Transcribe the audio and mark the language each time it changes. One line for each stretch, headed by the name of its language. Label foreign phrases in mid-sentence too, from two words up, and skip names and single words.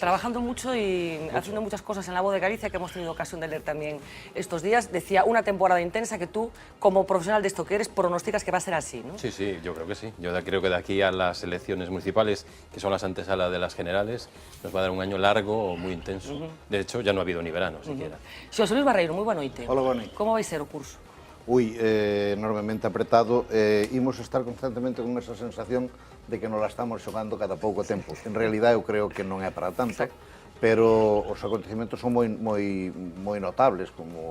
Spanish: Trabajando mucho y haciendo muchas cosas en La Voz de Galicia que hemos tenido ocasión de leer también estos días. Decía, una temporada intensa que tú, como profesional de esto que eres, pronosticas que va a ser así, ¿no? Sí, sí, yo creo que sí. Yo creo que de aquí a las elecciones municipales, que son las antesalas de las generales, nos va a dar un año largo o muy intenso. De hecho, ya no ha habido ni verano siquiera.
Galician: Xosé Luis Barreiro, moi boa noite. Hola, boa noite. Como vai ser o curso? Enormemente apretado. Imos estar constantemente con esa sensación de que
Spanish: nos la
Galician: estamos xogando cada pouco tempo. En realidad, eu creo que non é para tanto, pero os acontecimentos son moi notables, como...